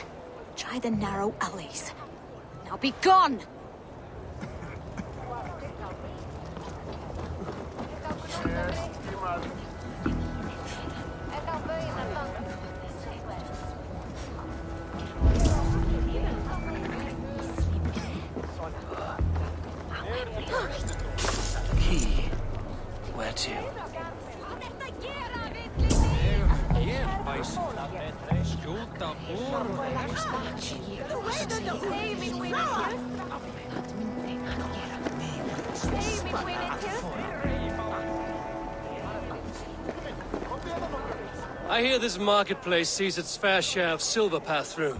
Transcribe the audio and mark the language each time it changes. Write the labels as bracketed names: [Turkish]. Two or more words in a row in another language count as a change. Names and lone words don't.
[English] Try the narrow alleys. Now be gone! Key. Where to? [Icelandic] Hér, bæs. Skjóta [English] I hear this marketplace sees its fair share of silver pass through.